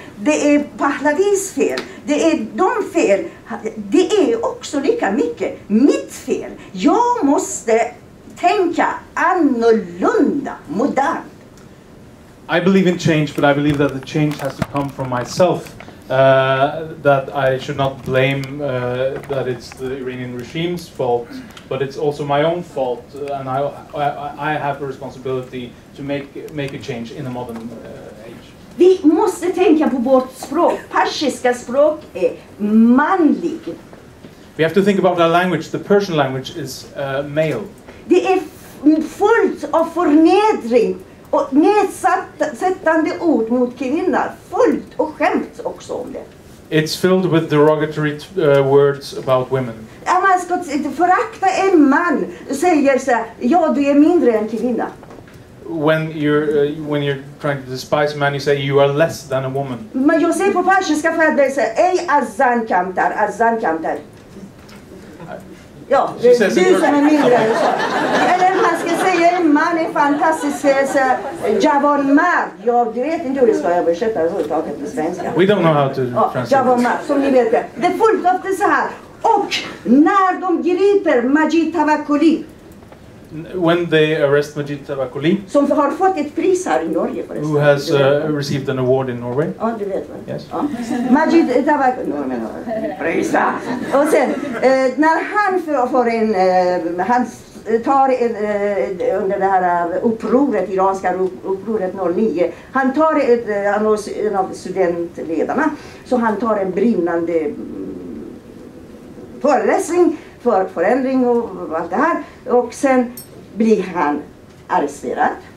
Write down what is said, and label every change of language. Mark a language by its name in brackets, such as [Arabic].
[Swedish] Det är Pahlavis fel. Det är de fel. Det är också lika mycket mitt fel. Jag måste tänka annorlunda, modernt. [English] I believe in change, but I believe that the change has to come from myself. That I should not blame that it's the Iranian regime's fault, but it's also my own fault, and I have a responsibility to make a change in a modern age. [Swedish] Vi måste tänka på vårt språk. Persiska språk är manlig. [English] We have to think about our language. The Persian language is male. [Swedish] Det är fullt av förnedring och nedsättande ord mot kvinnor. Fullt och skämt också om det. [English] It's filled with derogatory words about women. [Swedish] Man ska förakta en man och säger så här, ja, du är mindre än kvinna. [English] When you're trying to despise a man, you say you are less than a woman. [Swedish] Men jag säger på persiska för att det säger, [Persian] ej azan kamtar. [Swedish] Ja, du som är mindre än så. Eller man ska säga en man är fantastisk, [Persian] javan mar. [Swedish] Jag vet inte hur det ska översätta överhuvudtaget på svenska. [English] We don't know how to translate. [Persian] Javan mar, [Swedish] som ni vet. Det är fullt av det så här. Och när de griper Majid Tafreshi, [English] when they arrest Majid Tafreshi, [Swedish] som har fått ett pris här i Norge förresten. [English] Who has received an award in Norway. [Swedish] Ja, du vet va? [English] Yes. [Swedish] Ja. Majid Tafreshi, prisa. Och sen, när han får han tar under det här upproret, iranska upproret 09, han tar en av studentledarna, så han tar en brinnande föreläsning för förändring och allt det här, och sen blir han arresterad.